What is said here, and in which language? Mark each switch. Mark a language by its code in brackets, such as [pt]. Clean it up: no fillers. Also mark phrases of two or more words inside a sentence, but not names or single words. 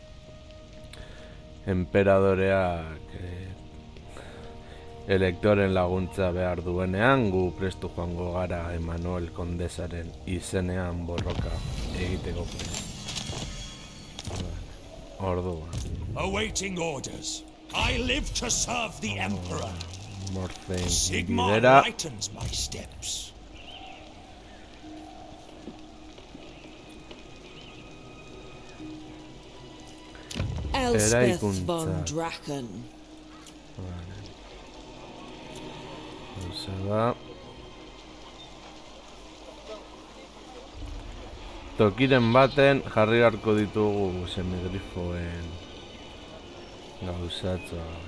[eu] Emperadoreak elektoren laguntza behar duenean, gu prestu joango gara Emanuel Kondesaren izenean borroka egiteko orduan. [en] Awaiting orders. I live to serve the Emperor. Sigmar lightens my steps. Elspeth von Draken. [eu] Tokiren baten jarri beharko ditugu semigrifoen gauzatza.